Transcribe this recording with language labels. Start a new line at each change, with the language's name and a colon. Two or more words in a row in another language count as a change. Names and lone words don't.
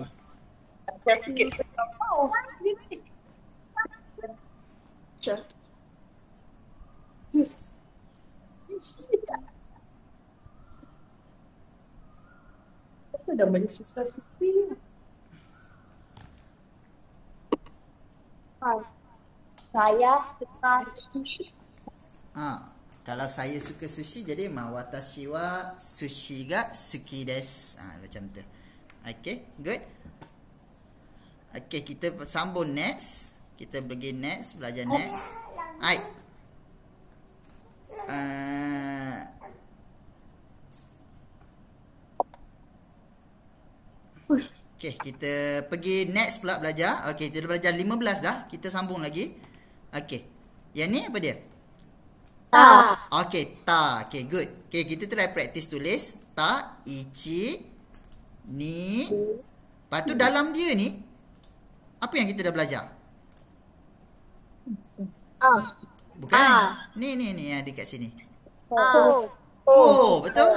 Malay: Itu dah banyak suka-suka. Saya suka sushi. Kalau saya suka sushi, jadi
Japanese: watashi wa sushi ga suki desu.
Malay: Macam tu. Okay, good. Okay, kita sambung next. Kita pergi next, belajar next. Alright. Okay, kita pergi next pula belajar. Okay, kita dah belajar 15 dah. Kita sambung lagi. Okay. Yang ni apa dia?
Japanese: Ta. Okay, ta.
English: Okay, good.
Malay: Okay, kita
English: try practice
Malay: tulis.
Japanese: Ta, ichi, ni.
Malay: Lepas tu dalam dia ni, apa yang kita dah belajar? Bukan? Ni yang dekat sini. Ko. Betul?